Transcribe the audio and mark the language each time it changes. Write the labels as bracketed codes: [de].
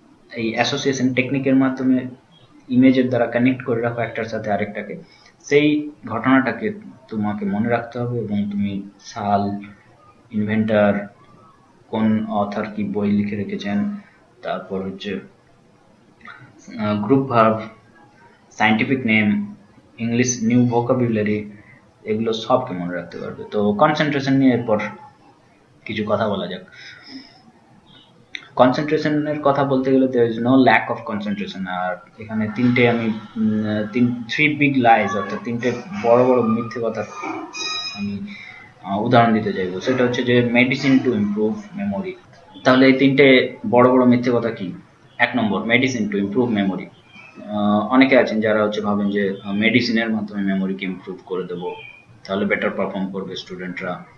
[bn] এই অ্যাসোসিয়েশন টেকনিকের মাধ্যমে ইমেজের দ্বারা কানেক্ট করে রাখো একটার সাথে আরেকটাকে, সেই ঘটনাটাকে তোমাকে মনে রাখতে হবে এবং তুমি সাল, ইনভেন্টার, কোন অথার কি বই লিখে রেখেছেন, তারপর হচ্ছে group verb, scientific name, English new vocabulary, এগুলো সবকে মনে রাখতে পারবে। তো কনসেন্ট্রেশন নিয়ে এরপর কিছু কথা বলা যাক। কনসেন্ট্রেশনের কথা বলতে গেলে [en] there is no lack of concentration। [bn] আর এখানে তিনটে আমি থ্রি বিগ লাইজ, অর্থাৎ তিনটে বড় বড় মিথ্যে কথা আমি উদাহরণ দিতে চাইবো। সেটা হচ্ছে যে মেডিসিন টু ইমপ্রুভ মেমোরি। তাহলে এই তিনটে বড় বড় মিথ্যে কথা কি? 1 নম্বর, মেডিসিন টু ইমপ্রুভ মেমোরি। অনেকে আছেন যারা হচ্ছে ভাবেন যে মেডিসিনের মাধ্যমে মেমোরিকে ইমপ্রুভ করে দেবো, তাহলে বেটার পারফর্ম করবে স্টুডেন্টরা।